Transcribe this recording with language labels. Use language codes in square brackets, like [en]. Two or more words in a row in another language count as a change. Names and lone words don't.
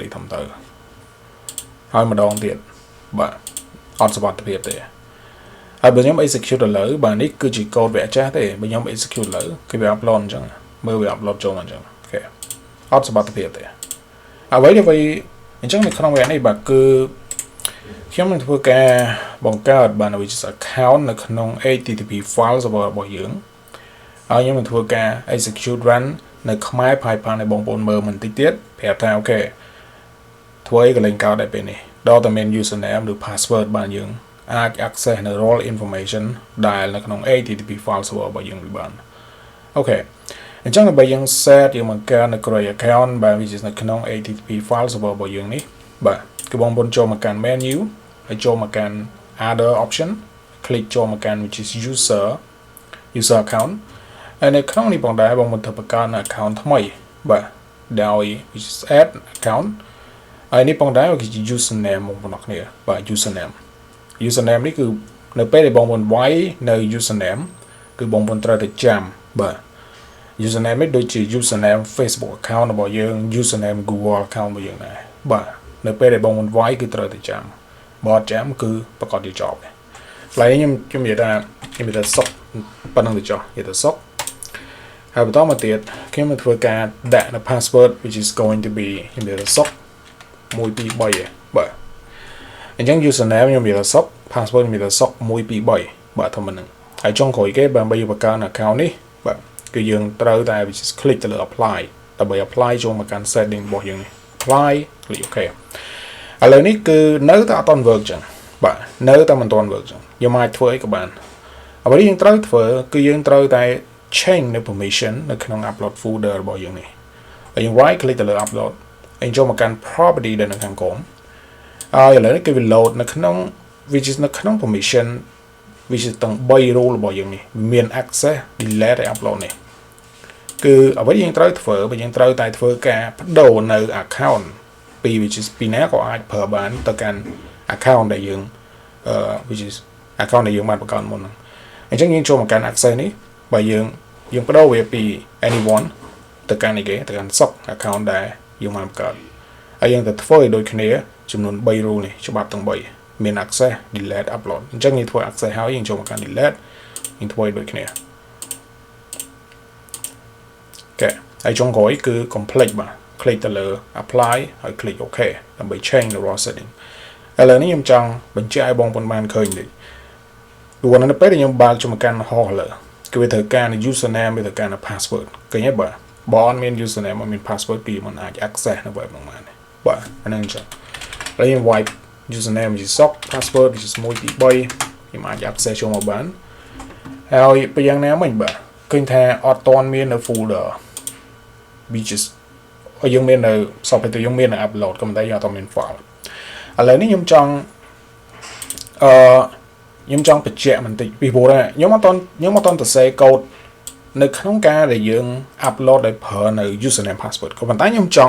[km] អីធំទៅហើយម្ដងទៀតបាទអត់សុវត្ថិភាពទេហើយបើខ្ញុំ execute ទៅលើបាទនេះគឺជា code វគ្គចាស់ទេបើខ្ញុំ execute លើគឺវា upload អញ្ចឹងមើលវា upload ចូលមកអញ្ចឹងអូខេ អត់សុវត្ថិភាពទេអ្វីដែលអញ្ចឹងនៅក្នុងវគ្គនេះបាទគឺខ្ញុំនឹងធ្វើការបង្កើតបាន [en] which is account [km] នៅក្នុង [en] HTTP file server [km] របស់យើងហើយខ្ញុំនឹងធ្វើការ [en] execute run [km] នៅខ្មែរ Python ឲ្យបងប្អូនមើលបន្តិចទៀតប្រាប់ថាអូខេធ្វើអីក៏លេងកើតដែរពេលនេះដល់តែមាន username ឬ password បានយើងអាច access នៅ [en] role information [km] ដែលនៅក្នុង [en] HTTP file server [km] របស់យើងបានអូខេអញ្ចឹងដើម្បីយើង set យើងបង្កើតនៅ [en] create account [km] បាទ [en] which is [km] នៅក្នុង [en] HTTP file server [km] របស់យើងនេះបាទគឺបងប្អូនចូលមកកាន់ menu ហើយចូលមកកាន់ [en] other option [km] click ចូលមកកាន់ [en] which is user account [km] ហើយនៅក្នុងនេះបងដែរបងប្អូនត្រូវបង្កើត account ថ្មីបាទដោយ [en] which is add account [km] ហើយនេះបងដែរ គឺ username បងប្អូនគ្នាបាទ username នេះគឺនៅពេលដែលបងប្អូនវាយនៅ username គឺបងប្អូនត្រូវតែចាំបាទusername នេះដូចជា [en] username Facebook account [km] របស់យើង [en] username Google account [km] របស់យើងដែរបាទនៅពេលដែលបងប្អូនវាយគឺត្រូវតែចាំបើអត់ចាំគឺប្រកាសជាចប់ឡើយខ្ញុំនិយាយថា សុកប៉ុណ្ណឹងទៅចុះនិយាយថាសុកហើយបន្តមកទៀតខ្ញុំនឹងធ្វើការដាក់នៅ password [en] which is going to be [km] ខ្ញុំនិយាយថាសុក1 2 3បាទអញ្ចឹង username ខ្ញុំនិយាយថាសុក password ខ្ញុំនិយាយថាសុក1 2 3បាទធម្មតាហើយចុងក្រោយគេបើយើងបង្កើត account នេះបាទគឺយើងត្រូវតែ click ទៅលើ apply ដើម្បី apply ចូលមកកាន់ setting របស់យើងនេះ [en] apply click OK [km] ឥឡូវនេះគឺនៅតែអត់ទាន់ work ចឹងបាទនៅតែមិនទាន់ work ចឹងយើងអាចធ្វើអីក៏បានអ្វីដែលយើងត្រូវធ្វើគឺយើងត្រូវតែ change នៅ permission នៅក្នុង [en] upload folder [km] របស់យើងនេះហើយយើង [en] right click [km] ទៅលើ upload ហើយចូលមកកាន់ property ដែលនៅខាងក្រោមហើយឥឡូវនេះគឺវា load នៅក្នុង [en] which is [km] នៅក្នុង permission [en] which is [km] ទាំង3 rule របស់យើងនេះមាន [en] access delete [km] ហើយ upload នេះគឺអ្វីយើងត្រូវធ្វើបើយើងត្រូវតែធ្វើការបដូ រនៅ account ពី [en] which is [km] ពីណាក៏អាចប្រើបានទៅកាន់ account ដែលយើង [en] which is account [km] ដែលយើងបានបង្កើតមុនហ្នឹងអញ្ចឹងយើងចូលមកកាន់ access នេះបើយើងបដូរវាពី anyone ទៅកាន់នេះគេទៅកាន់ [en] sock account [km] ដែលយើងបានបង្កើតហើយយើងទៅធ្វើឲ្យដូចគ្នាចំនួន3 rule នេះច្បាប់ទាំង3មាន [en] access delete upload [km] អញ្ចឹងយើងធ្វើ access ហើយយើងចូលមកកាន់ delete យើងធ្វើឲ្យដូចគ្នា អូខេហើយចុងក្រោយគឺ complete បាទ click ទៅលើ apply ហើយ [en] click OK [km] ដើម្បី [en] change the raw setting [km] ឥឡូវនេះខ្ញុំចង់បញ្ជាក់ឲ្យបងប្អូនបានឃើញនេះ ព្រោះនៅពេលដែលខ្ញុំបើកចូលមកកាន់ហោះលើគឺវាត្រូវការ username វាត្រូវការ password ឃើញទេបាទបើអត់មាន username អត់មាន password គឺមិនអាច access នៅ web ហ្នឹងបានទេបាទអាហ្នឹងអញ្ចឹងហើយខ្ញុំ [en] wipe username [km] ជា sock password ជា1 2 3ខ្ញុំអាច access ចូលមកបានហើយពីយ៉ាងណាមិញបាទឃើញថាអត់ទាន់មាននៅ folder [en] which is [km] យើងមាននៅ software យើងមាននៅ upload ក៏មិនតែយើងអត់មាន file ឥឡូវនេះខ្ញុំចង់ បញ្ជាក់បន្តិចពីព្រោះខ្ញុំអត់ទាន់សរសេរ code នៅក្នុងការដែលយើង upload ដោយប្រើនៅ [en] username password [km] ក៏ប៉ុន្តែខ្ញុំចង់